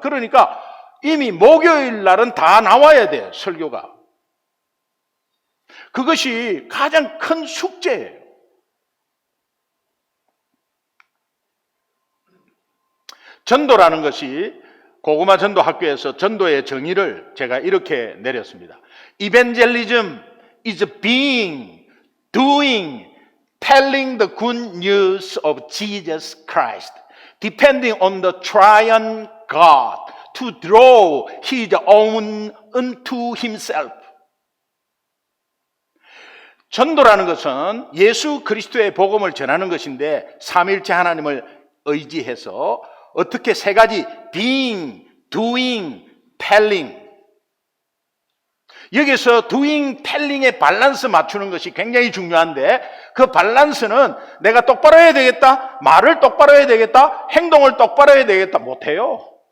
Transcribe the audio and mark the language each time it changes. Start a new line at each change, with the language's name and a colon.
Korean: 그러니까 이미 목요일 날은 다 나와야 돼요, 설교가. 그것이 가장 큰 숙제예요. 전도라는 것이 고구마 전도 학교에서 전도의 정의를 제가 이렇게 내렸습니다.
English: Evangelism is being, doing, telling the good news of Jesus Christ, depending on the triune God to draw His own unto Himself.
Korean: 전도라는 것은 예수 그리스도의 복음을 전하는 것인데 삼위일체 하나님을 의지해서 어떻게 세 가지
English: being, doing, telling.
Korean: 여기서
English: doing, telling
Korean: 의 밸런스 맞추는 것이 굉장히 중요한데 그 밸런스는 내가 똑바로 해야 되겠다, 말을 똑바로 해야 되겠다, 행동을 똑바로 해야 되겠다. 못해요.